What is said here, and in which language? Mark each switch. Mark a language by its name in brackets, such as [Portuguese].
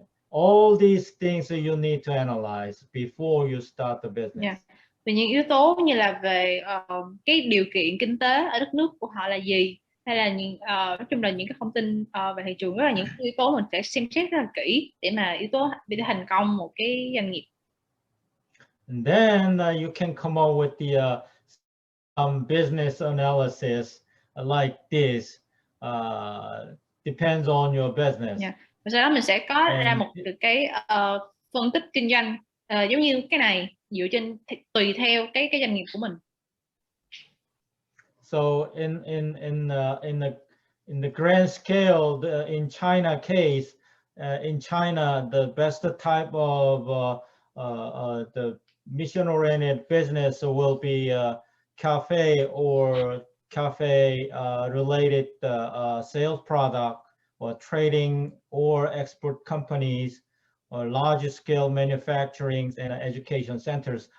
[English] All these things that you need to analyze before you start the business. Yeah. [Vietnamese] Về những yếu tố như là về cái điều kiện kinh tế ở đất nước của họ là gì, hay là nói chung là những cái thông tin về thị trường, rất là những yếu tố mình sẽ xem xét rất là kỹ để mà yếu tố để thành công một cái doanh nghiệp. [English] And then you can come up with the business analysis like this. Depends on your business. Yeah. [Vietnamese] Và sau đó mình sẽ có ra một cái phân tích kinh doanh giống như cái này, dựa trên tùy theo cái doanh nghiệp của mình. [English] So in the grand scale, in China case, in China, the best type of the mission-oriented business will be cafe or cafe related sales product, or trading or export companies, or large scale manufacturing and education centers.